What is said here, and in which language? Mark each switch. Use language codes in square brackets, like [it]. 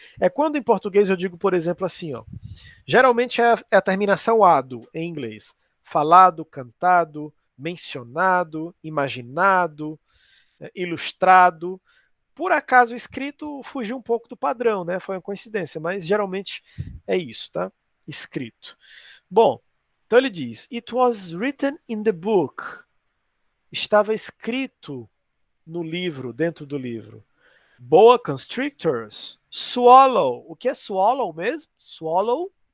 [pt] É quando em português eu digo, por exemplo, assim, ó. Geralmente é a terminação ado em inglês. Falado, cantado, mencionado, imaginado, ilustrado. Por acaso escrito fugiu um pouco do padrão, né? Foi uma coincidência, mas geralmente é isso, tá? Escrito. Bom, então ele diz: [en] It was written in the book. [pt] Estava escrito no livro, dentro do livro. Boa constrictors. Swallow. O que é swallow mesmo? Swallow.